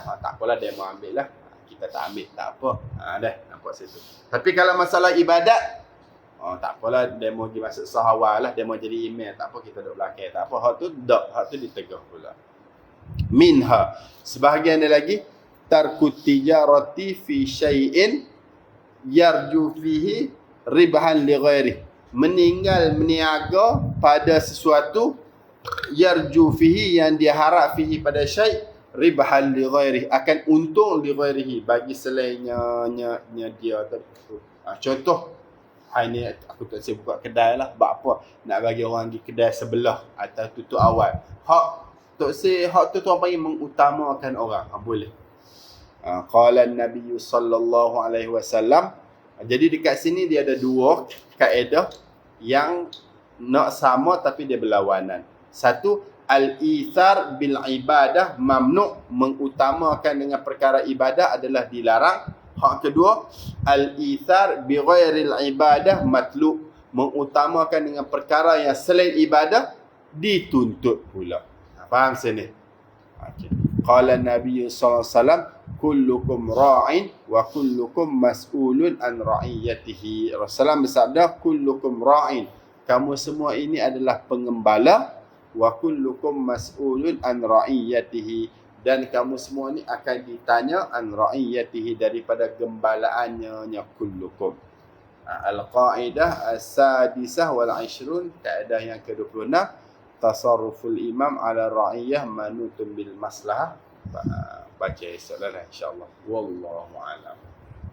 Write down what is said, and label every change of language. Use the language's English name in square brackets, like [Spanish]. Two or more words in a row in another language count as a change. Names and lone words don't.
[Malay] Tak apalah, dia mau ambil lah, kita tak ambil, tak apa. Dah nampak situ. Tapi kalau masalah ibadat, tak apalah, dia mau pergi masuk sahawal lah, dia mau jadi email, tak apa, kita duduk belakang, tak apa. Hak tu ditegah pula. Minha, sebahagian dia lagi, [Arabic] ترك تجارة في شيء يرجو فيه ربحا لغير, [Malay] meninggal meniaga pada sesuatu, [Arabic] يرجو فيه, [Malay] yang dia harap fihi pada syai', [Arabic] ربحا لغير, [Malay] akan untung [Arabic] لغيره, [Malay] bagi selainnya dia tu. Contoh, ini aku tak saya buka kedai lah, buat apa nak bagi orang pergi kedai sebelah atau tutup awal. Hak tu tuan panggil mengutamakan orang. Boleh. [Arabic] قال النبي صلى الله عليه وسلم. [Malay] Jadi dekat sini dia ada dua kaedah yang nak sama tapi dia berlawanan. Satu, [Arabic] الإيثار بالعبادة ممنوع', [Malay] mengutamakan dengan perkara ibadah adalah dilarang. Hak kedua, [Arabic] الإيثار بغير العبادة مطلوب, [Malay] mengutamakan dengan perkara yang selain ibadah dituntut pula. Faham sini? Okey. [Arabic] قال النبي صلى الله عليه وسلم كلكم راع وكلكم مسؤول عن رعيته. [Malay] Rasulullah bersabda, [Arabic] كلكم راع, [Malay] kamu semua ini adalah pengembala, [Arabic] وكلكم مسؤول عن رعيته, [Malay] dan kamu semua ni akan ditanya [Arabic] عن رعيته, [Malay] daripada gembalaannya kullukum. [Arabic] القاعدة السادسة و 20, [Malay] kaedah yang ke-26, [Arabic] تصرف الإمام على الرعية منوط بالمصلحة. [Malay] Baca esok lah insya-Allah. [Arabic] والله أعلم.